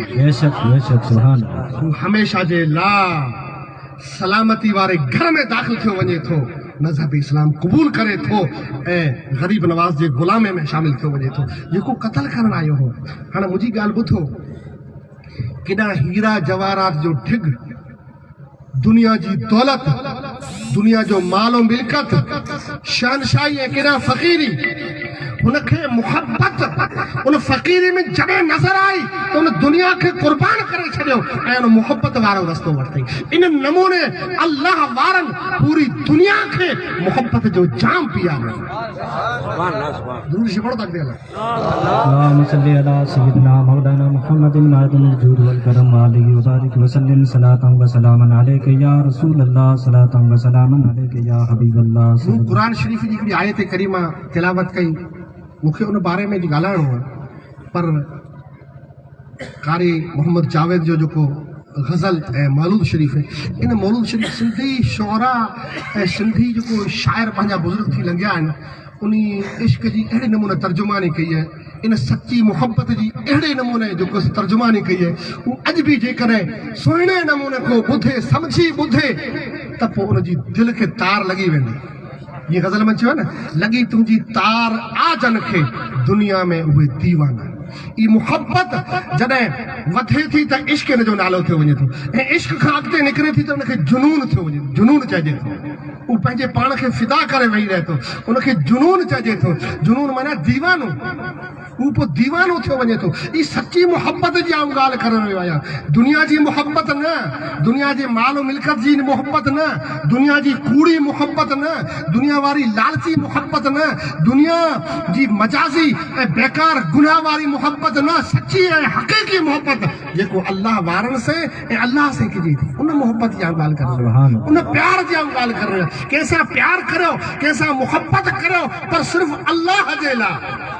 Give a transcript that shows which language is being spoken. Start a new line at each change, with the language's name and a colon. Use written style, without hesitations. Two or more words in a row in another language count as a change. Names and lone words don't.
Sindhi: बेशक
Arabic: سبحان الله
Sindhi: हू हमेशह जे लाइ सलामती वारे घर में दाख़िल थियो वञे थो मज़हब इस्लाम क़बूल करे थो ऐं ग़रीब नवाज़ जे ग़ुलामे में शामिल थियो वञे थो जेको क़तल करण आयो हो हाणे मुंहिंजी ॻाल्हि ॿुधो केॾा हीरा जवाहरात जो ढिग दुनिया जी दौलत दुनिया जो मालो मिल्कत शहनशाही ऐं केॾा फ़क़ीरी हुनखे मुहबत उन फ़क़ीरी में जॾहिं नज़र आई त उन दुनिया खे क़ुर्बान करे छॾियो ऐं उन मुहबत वारो रस्तो वरितई इन नमूने अल्लाह वारनि पूरी दुनिया खे मुहबत जो जाम पीआरियो दुरूद शरीफ़ पढ़ो तकबीर
Arabic: اللهم صل على سيدنا مولانا محمد معدن الجود والكرم عليه وبارك وسلم صلاة وسلاما عليك يا رسول الله صلاة وسلاما عليك يا حبيب الله
Sindhi: कुरान शरीफ़ जी हिकिड़ी आयत करीमा तिलावत कई मूंखे उन बारे में ॻाल्हाइणो आहे पर कारी मोहम्मद जावेद जो जेको गज़ल ऐं मौलूद शरीफ़ इन मौलूद शरीफ़ सिंधी शौरा ऐं सिंधी जेको शाइर पंहिंजा बुज़ुर्ग थी लंघिया आहिनि उन इश्क जी अहिड़े नमूने तर्जुमानी कई आहे इन सची मुहबत जी अहिड़े नमूने जेको तर्जुमानी कई आहे हू अॼु बि जेकॾहिं सुहिणे नमूने को ॿुधे सम्झी ॿुधे त पोइ उनजी दिलि खे तार लॻी वेंदी ये गज़ल में चयो न लगी तुंहिंजी तार आजन खे दुनिया में उहे दीवाना ई मुहबत जॾहिं वधे थी त इश्क हिन जो नालो थियो वञे थो ऐं इश्क खां अॻिते निकिरे थी त उनखे जुनून थियो वञे जुनून चइजे थो हू पंहिंजे पाण खे फिदा करे वेही रहे थो उनखे जुनून चइजे थो जुनून माना दीवानो हू पोइ दीवानो थियो वञे थो ई सची मुहबत जी आऊं ॻाल्हि करण वियो आहियां दुनिया जी मुहबत न दुनिया जे माल मिल्कत जी मुहबत न दुनिया जी कूड़ी मुहबत न दुनिया वारी लालची मुहबत न दुनिया जी मजाज़ी ऐं बेकार गुनाह वारी मुहबत न सची ऐं हक़ीक़ी मुहबत जेको अल्लाह वारनि से ऐं अल्लाह से कजे थी उन मुहबत जी आऊं ॻाल्हि करण वियो आहियां उन प्यार जी आऊं ॻाल्हि करण वियो आहियां कंहिंसां प्यार करियो कंहिंसां मुहबत करियो पर सिर्फ़ अल्लाह जे लाइ